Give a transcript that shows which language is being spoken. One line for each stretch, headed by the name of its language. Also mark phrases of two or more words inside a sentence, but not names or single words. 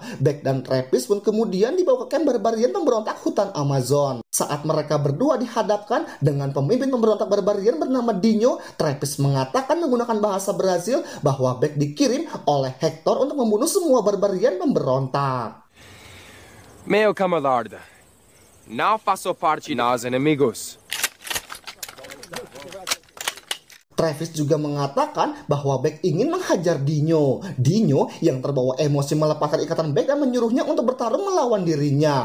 Indonesian: Beck dan Travis pun kemudian dibawa ke kamp barbarian pemberontak hutan Amazon. Saat mereka berdua dihadapkan dengan pemimpin pemberontak barbarian bernama Dinho, Travis mengatakan menggunakan bahasa Brazil bahwa Beck dikirim oleh Hector untuk membunuh semua barbarian pemberontak.
Portuguese: Meu camarada, não faço parte nós inimigos.
Indonesian: Travis juga mengatakan bahwa Beck ingin menghajar Dinho. Dinho yang terbawa emosi melepaskan ikatan Beck dan menyuruhnya untuk bertarung melawan dirinya.